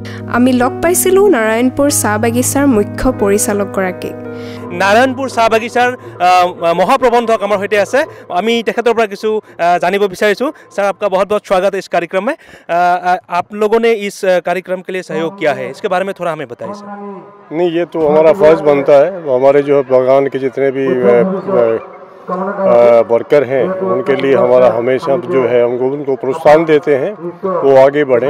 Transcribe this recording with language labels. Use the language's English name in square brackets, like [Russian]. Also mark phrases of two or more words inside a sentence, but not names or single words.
[Assamese] আমি লগ পাইছিলোঁ নাৰায়ণপুৰ চাহ বাগিচাৰ মুখ্য পৰিচালকগৰাকীক। নাৰায়ণপুৰ চাহ বাগিচাৰ মহাप्रबंधक আমাৰ সৈতে আছে। আমি তেখেতৰ পৰা কিছু জানিব বিচাৰিছোঁ। [Hindi] सर आपका बहुत बहुत स्वागत है इस कार्यक्रम में। आप लोगों ने इस कार्यक्रम के लिए सहयोग किया है, इसके बारे में थोड़ा हमें बताइए सर। नहीं, ये तो हमारा फर्ज बनता है। हमारे जो बागान के जितने भी वर्कर हैं उनके लिए हमारा हमेशा जो है हम उनको प्रोत्साहन देते हैं वो आगे बढ़ें।